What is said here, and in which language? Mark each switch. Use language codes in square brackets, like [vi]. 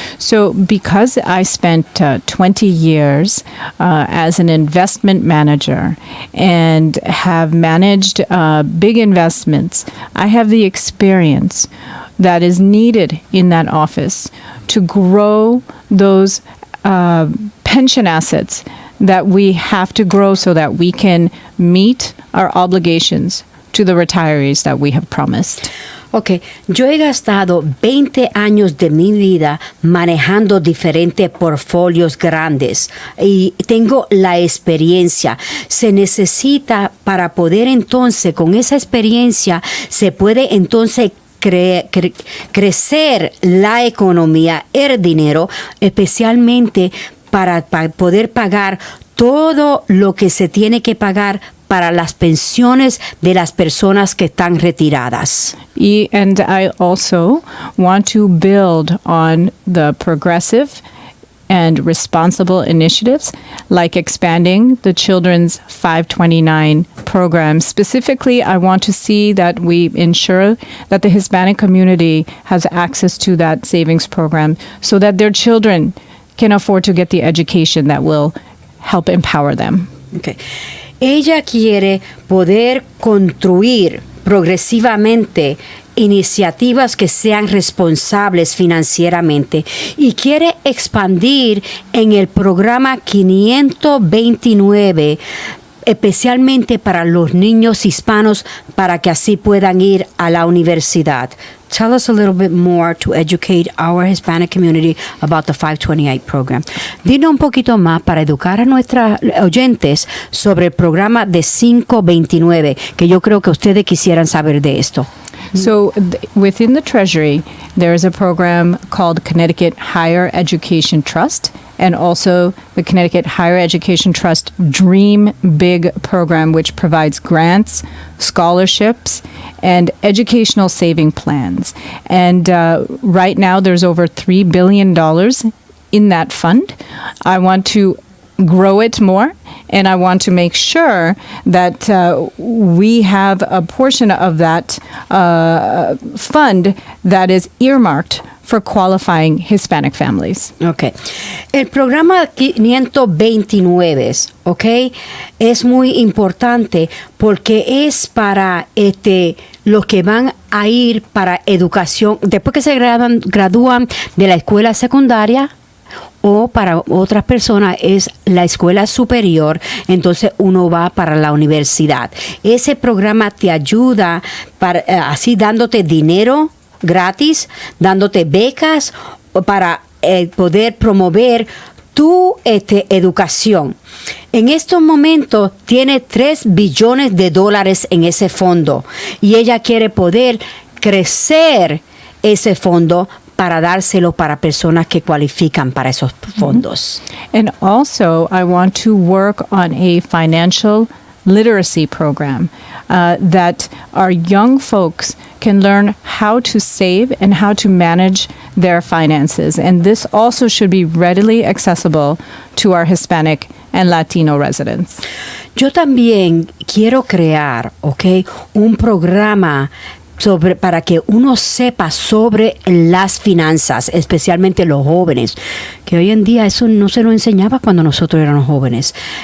[en] So because I spent 20 years as an investment manager and have managed big investments, I have the experience that is needed in that office to grow those pension assets that we have to grow so that we can meet our obligations to the retirees that we have promised. [es] Ok, yo he gastado 20 años de mi vida manejando diferentes portfolios grandes y tengo la experiencia. Se necesita para poder entonces, con esa experiencia, se puede entonces crecer la economía, el dinero, especialmente para poder pagar todo lo que se tiene que pagar para las pensiones de las personas que están retiradas. [en] And I also want to build on the progressive and responsible initiatives like expanding the Children's 529 program. Specifically, I want to see that we ensure that the Hispanic community has access to that savings program so that their children can afford to get the education that will help empower them. Okay. [es] Ella quiere poder construir progresivamente iniciativas que sean responsables financieramente y quiere expandir en el programa 529 especialmente para los niños hispanos, para que así puedan ir a la universidad. [en] Tell us a little bit more to educate our Hispanic community about the 528 program. [es] Dinos un poquito más para educar a nuestros oyentes sobre el programa de 529, que yo creo que ustedes quisieran saber de esto. [en] So within the Treasury, there is a program called Connecticut Higher Education Trust, and also the Connecticut Higher Education Trust Dream Big program, which provides grants, scholarships, and educational saving plans. And right now, there's over $3 billion in that fund. I want to grow it more, and I want to make sure that we have a portion of that fund that is earmarked for qualifying Hispanic families. Okay. [es] El programa 529, okay, es muy importante porque es para los que van a ir para educación, después que se gradúan de la escuela secundaria, o para otras personas es la escuela superior, entonces uno va para la universidad. Ese programa te ayuda para, así dándote dinero gratis, dándote becas para poder promover tu educación. En estos momentos tiene $3 billones en ese fondo y ella quiere poder crecer ese fondo para dárselo para personas que cualifican para esos fondos. [en] And also, I want to work on a financial literacy program that our young folks can learn how to save and how to manage their finances. And this also should be readily accessible to our Hispanic and Latino residents. [es] Yo también quiero crear, un programa para que uno sepa sobre las finanzas, especialmente los jóvenes, que hoy en día eso no se nos enseñaba cuando nosotros éramos jóvenes.